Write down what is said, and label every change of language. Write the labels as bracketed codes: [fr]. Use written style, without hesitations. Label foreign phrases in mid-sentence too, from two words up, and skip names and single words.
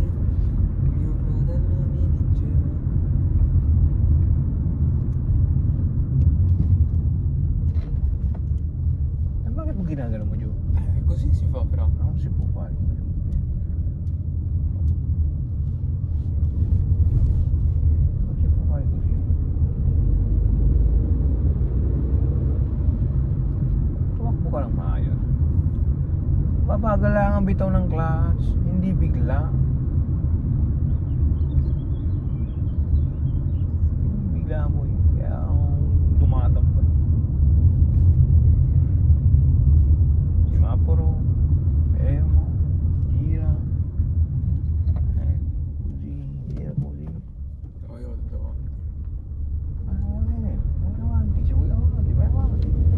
[it] Mio fratello mi diceva. [tl] Bakit mo ginagano mo, Joe? [it] Così si fa però. Non si può fare. Non si può fare così. [tl] Tumakbo ka lang maayos. Mabagal lang ang bitaw ng clutch, hindi bigla. Hindi bigla mo kaya ang dumadambay. [it] Semaforo, fermo, gira. Così, gira così. Io davanti. Vai avanti, se vuoi avanti, vai avanti.